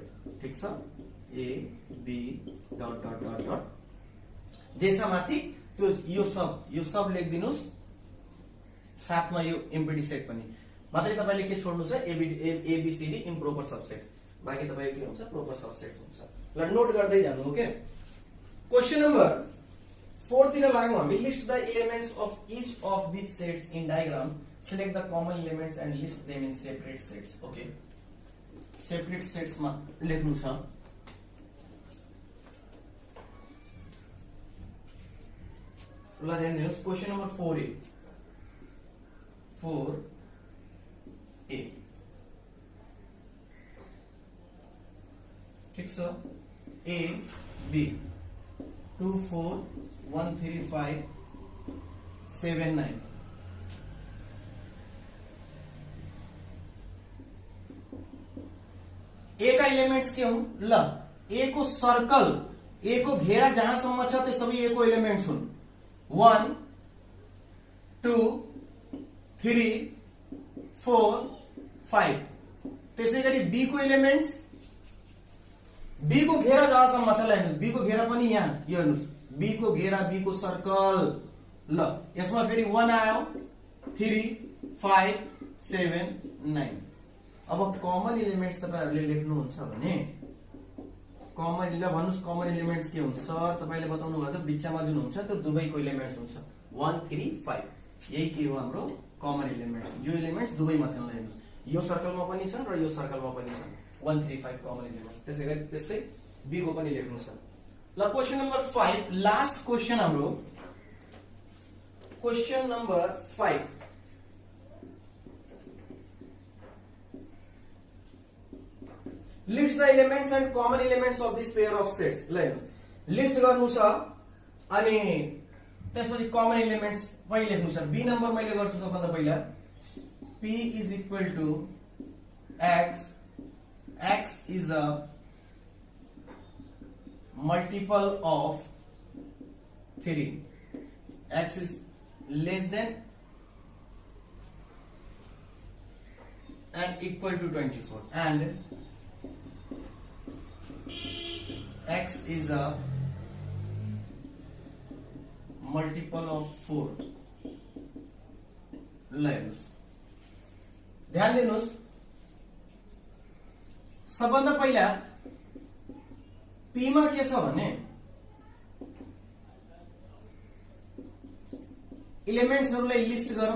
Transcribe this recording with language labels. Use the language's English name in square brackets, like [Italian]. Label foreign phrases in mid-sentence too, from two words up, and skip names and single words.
[Nepali] ठीक छ, ए बी डट डट डट डट जेसा माथि त्यो यो सब लेखिदिनुस्, साथमा यो [English] empty set [Nepali] पनि। मात्रै तपाईले के छोड्नु छ, एबीसीडी [English] improper subset, [Nepali] बाँकी तपाईको के हुन्छ [English] proper subset [Nepali] हुन्छ। ल नोट गर्दै जानु। [English] okay question number [Nepali] 4 तिर लागौं हामी। [English] list the elements of each of these sets in diagrams, select the common elements and list them in separate sets। okay separate sets [Nepali] मा लेख्नु छ। ल ध्यान दिनुस्, [English] question number [Nepali] 4A ठीक छ, A B 2 4 1 3 5 7 9। ए का एलिमेंट्स के हुन्, ल ए को सर्कल, ए को घेरा जहाँसम्म छ त्यो सबै ए को एलिमेंट्स हुन्। 1 2 3 4 5। त्यसैगरी बी को एलिमेंट्स, बी को घेरा जहाँसम्म छ, ल हेर्नुस् बी को घेरा पनि यहाँ, यो हेर्नुस् बी को घेरा, बी को सर्कल। ल यसमा फेरि 1 आयो, 3 5 7 9। अब [English] common elements [Nepali] तपाईहरुले लेख्नुहुन्छ भने [English] common element [Nepali] भन्नुस्, [English] common elements [Nepali] के हुन्छ सर तपाईले बताउनु भएको छ, बिचमा जुन हुन्छ त्यो दुवैको एलिमेंट्स हुन्छ 1 3 5। यही के हो हाम्रो [English] common elements, [Nepali] यो एलिमेंट्स दुवैमा छन्। ल हेर्नुस् यो सर्कलमा पनि छन् र यो सर्कलमा पनि छन्, 1 3 5 [English] common elements. [Nepali] त्यसैगरी त्यस्तै बी को पनि लेख्नु छ। ल [English] question number 5 last question [Nepali] हाम्रो, [English] question number [Nepali] 5। [English] list the elements and common elements of this pair of sets. [Nepali] ल लिस्ट गर्नु छ अनि त्यसपछि [English] common elements [Nepali] पनि लेख्नु छ। बी नम्बर मैले गर्छु सबभन्दा पहिला, [English] p is equal to x, x is a multiple of 3, x is less than and equal to 24 and x is a multiple of 4। [Nepali] ल हेर्नुस् ध्यान दिनुस्, सबभन्दा पहिला पी मा के छ भने एलिमेन्ट्सहरुलाई लिस्ट गरौँ।